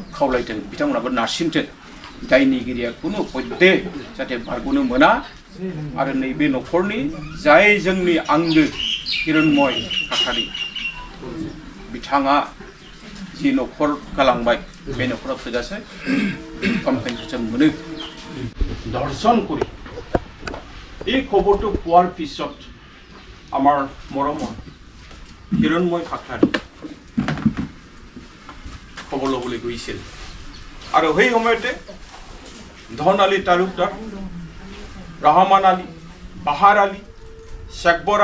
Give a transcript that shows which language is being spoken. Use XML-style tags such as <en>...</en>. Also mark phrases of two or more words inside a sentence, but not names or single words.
<brx>खावलायदों बिथांमोनाबो नारसिनथों दायनिगिरिया कुनु पद्ये जाहाथे बारग'नो मोना आरो नैबे न'खरनि जाय जोंनि आंगो हिरण्मय खाख्लारि बिथाङा जि न'खर गालांबाय बे न'खराव थोजासे कम्पेनसेसन मोनो दर्शन</brx> <as>কৰি এই খবৰটো পোৱাৰ পিছত আমাৰ মৰমৰ হিৰণ্ময় খাখ্লাৰি খবৰ ল'বলৈ গৈছিল আৰু সেই সময়তে ধন আলী তালুকদাৰ ৰহমান আলী বাহাৰ আলী শেখবৰ</as>